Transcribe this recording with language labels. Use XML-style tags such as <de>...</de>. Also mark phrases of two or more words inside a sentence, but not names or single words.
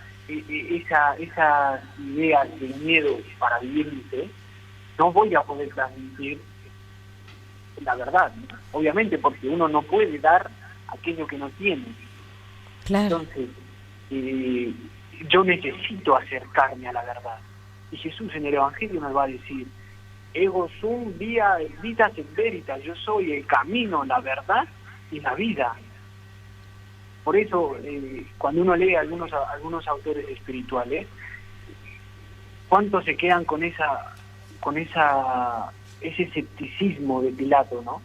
<es>ideas de miedo para vivir mi fe, no voy a poder transmitir la verdad, ¿no? Obviamente, porque uno no puede dar aquello que no tiene. Claro. Entonces, yo necesito acercarme a la verdad. Y Jesús en el Evangelio nos va a decir:</es> <la>Ego sum via vitas et veritas,</la> <es>yo soy el camino, la verdad y la vida. Por eso, cuando uno lee algunos autores espirituales, ¿cuántos se quedan con ese escepticismo de Pilato, ¿no?</es>